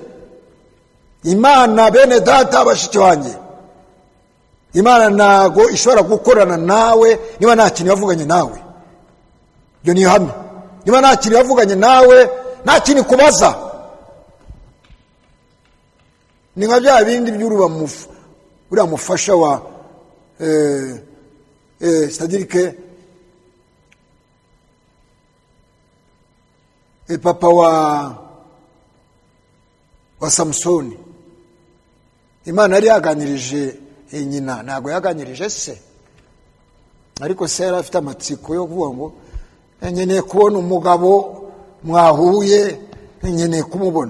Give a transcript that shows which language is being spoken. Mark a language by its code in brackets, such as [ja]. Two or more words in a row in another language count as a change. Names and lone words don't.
[rw] Imana bene data bashiki wanjye, Imana ntago ishobora gukorana nawe niba nta kintu yavuganye nawe. Ibyo ni ihame. Niba nta kintu yavuganye nawe, nta kintu kubaza. Ni nka bya bindi by'uruba uriya mufasha [fr] c'est-à-dire que [rw] papa wa Samusoni, Imana yari yaganirije nyina, ntabwo yaganirije se, ariko se yari afite amatsiko yo kuvuga ngo nkeneye kubona umugabo mwahuye, nkeneye kumubona.